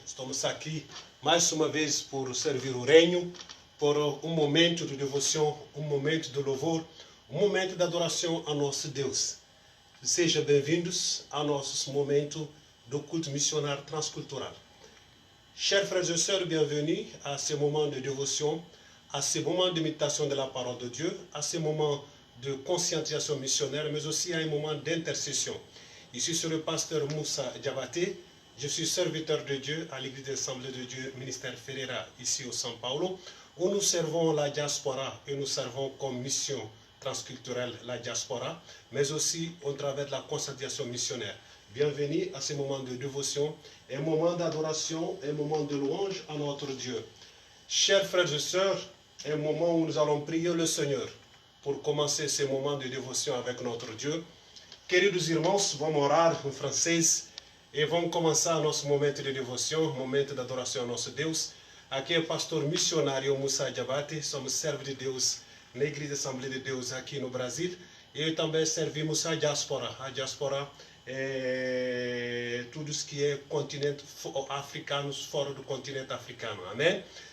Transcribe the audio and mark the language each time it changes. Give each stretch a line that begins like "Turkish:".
Portuguese: Estamos aqui mais uma vez por servir o reino, por um momento de devoção, um momento de louvor, um momento de adoração a nosso Deus. Sejam bem-vindos ao nosso momento do culto missionário transcultural.
French: Chers frères et sœurs, bienvenue à ce moment de dévotion, à ce moment de méditation de la parole de Dieu, à ce moment de conscientisation missionnaire, mais aussi à un moment d'intercession. Ici, c'est le pasteur Musa Diabate. Je suis serviteur de Dieu à l'Église d'Assemblée de Dieu, ministère Ferreira, ici au São Paulo, où nous servons la diaspora et nous servons comme mission transculturelle la diaspora, mais aussi au travers de la conscientisation missionnaire. Bienvenue à ce moment de dévotion, un moment d'adoration, un moment de louange à notre Dieu. Chers frères et sœurs, un moment où nous allons prier le Seigneur pour commencer ce moment de dévotion avec notre Dieu.
Portuguese: Queridos irmãos, vamos orar em francês e vamos começar nosso momento de devoção, momento de adoração a nosso Deus. Aqui é o pastor missionário Musa Diabate, somos servos de Deus na Igreja Assembleia de Deus aqui no Brasil. E também servimos a diáspora. A diáspora é tudo isso que é continente africanos fora do continente africano. Amém?